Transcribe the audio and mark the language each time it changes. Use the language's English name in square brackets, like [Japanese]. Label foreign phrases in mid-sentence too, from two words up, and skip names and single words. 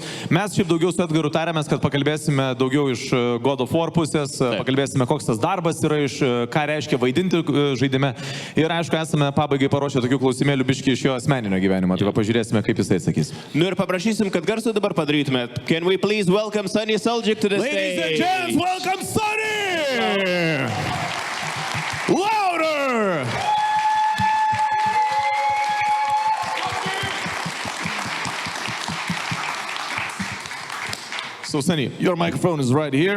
[Lithuanian] Mes šiaip daugiau su Edgaru tarėmės, kad pakalbėsime daugiau iš God of War pusės, pakalbėsime, koks tas darbas yra, iš ką reiškia vaidinti žaidime. Ir aišku, esame pabaigai paruošę tokių klausimėlių biškį iš jo asmeninio gyvenimo. Tai pažiūrėsime, kaip jisai atsakys. Nu ir paprašysim, kad garsų dabar padarytumėt. [English] Can we please welcome Suljic to the Ladies and gents, welcome Sunny! Louder! So Sunny, your microphone is right here.